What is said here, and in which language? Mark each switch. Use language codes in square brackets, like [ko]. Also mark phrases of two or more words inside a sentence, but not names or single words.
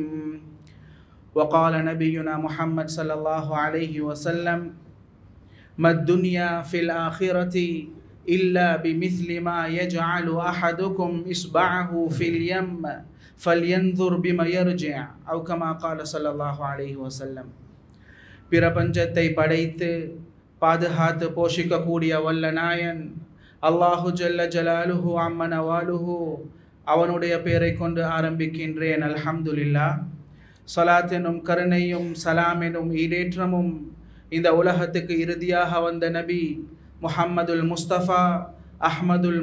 [ar] وقال نبينا محمد صلى الله عليه وسلم ما الدنيا في الآخرة إلا بمثل ما يجعل أحدكم إصبعه في اليم فلينظر بما يرجع أو كما قال صلى الله عليه وسلم. [ta] பிரபஞ்சத்தை படைத்து பாதுகாத்து போஷிக்கக்கூடிய வல்ல நாயன் [ar] الله جل جلاله عم نواله [ta] அவனுடைய பெயரை கொண்டு ஆரம்பிக்கின்றேன். அல்ஹம்துலில்லாஹ். ஸலாத் எனும் கருணையும் சலாம் எனும் ஈடேற்றமும் இந்த உலகத்துக்கு இறுதியாக வந்த நபி முஹம்மதுல் முஸ்தபா அஹ்மதுல்